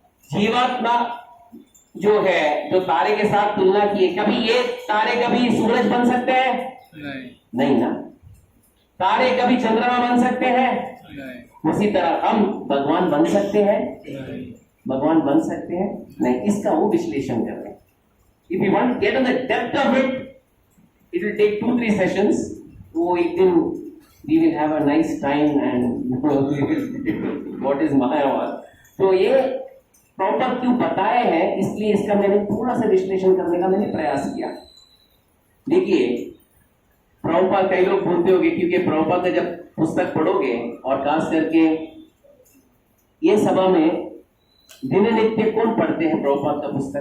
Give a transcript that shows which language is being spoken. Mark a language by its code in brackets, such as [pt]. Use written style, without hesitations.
[hi] जीवात्मा जो है, जो तारे के साथ तुलना की है, कभी ये तारे कभी सूरज बन सकते हैं? नहीं ना। तारे कभी चंद्रमा बन सकते हैं? नहीं। उसी तरह हम भगवान बन सकते हैं? नहीं। भगवान बन सकते हैं? नहीं। इसका वो विश्लेषण कर रहे हैं। [en] If you want to get on the depth of it, it will take 2-3 sessions. [hi] वो एक दिन [en] we will have a nice time and we will what is [hi] मायावाद। तो ये प्रॉपर क्यों बताए हैं, इसलिए इसका मैंने थोड़ा सा विश्लेषण करने का मैंने प्रयास किया। देखिए, प्रभुपाद कई लोग बोलते होंगे, क्योंकि प्रभुपाद का जब पुस्तक पढ़ोगे और खास करके ये सभा में दिन नित्य कौन पढ़ते हैं प्रभुपाद का पुस्तक?